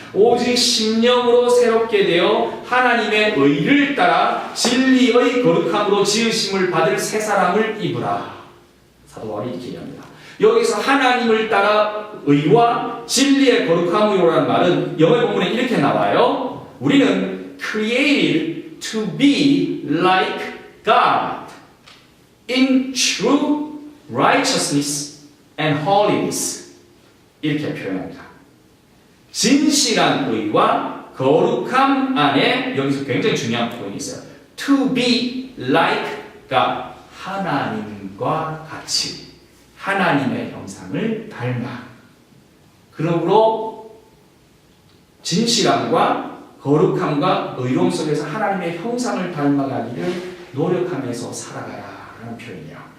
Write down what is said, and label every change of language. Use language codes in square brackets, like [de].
[ko] 오직 심령으로 새롭게 되어 하나님의 의를 따라 진리의 거룩함으로 지으심을 받을 새 사람을 입으라. 사도 바울이 이렇게 얘기합니다. 여기서 하나님을 따라 의와 진리의 거룩함으로라는 말은 영어 본문에 이렇게 나와요. 우리는 [en] created to be like God in true righteousness and holiness. [ko] 이렇게 표현합니다. 진실한 의와 거룩함 안에 여기서 굉장히 중요한 부분이 있어요. [en] To be like God. [ko] 하나님과 같이 하나님의 형상을 닮아. 그러므로 진실함과 거룩함과 의로움 속에서 하나님의 형상을 닮아가기를 노력하면서 살아가라라는 표현이에요.